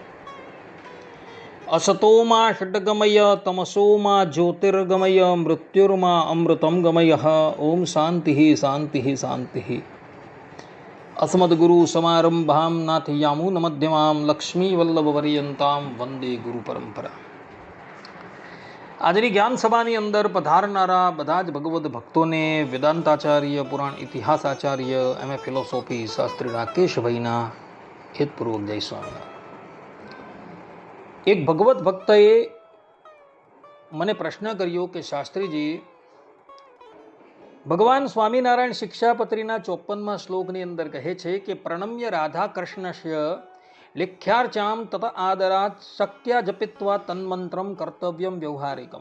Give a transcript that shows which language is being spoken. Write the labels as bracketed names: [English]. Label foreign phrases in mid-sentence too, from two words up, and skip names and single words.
[Sanskrit] असतो मा षड्गमय तमसो मा ज्योतिर्गमय मृत्युर्मा अमृतं गमयः। ओम शान्तिः शान्तिः शान्तिः। अस्मद्गुरु समारंभां नाथयामुनमध्यमां लक्ष्मीवल्लभपर्यन्तां वंदे गुरु परंपरा। [Gujarati] આજની જ્ઞાન સભાની અંદર પધારનારા બધા જ ભગવદ્ ભક્તોને વેદાંતાચાર્ય, પુરાણ ઇતિહાસ આચાર્ય, [English] MA philosophy [Gujarati] શાસ્ત્રી રાકેશભાઈના હેતપૂર્વક જય સ્વામિનારાયણ। એક ભગવદ્ ભક્તએ મને પ્રશ્ન કર્યો કે શાસ્ત્રીજી, ભગવાન સ્વામિનારાયણ શિક્ષાપત્રીના 54મા શ્લોકની અંદર કહે છે કે [Sanskrit] प्रणम्य राधा कृष्णस्य लेख्यार्चाम तत आदरात शक्या जपित्वा तन्मंत्रम कर्तव्यम व्यवहारिकम।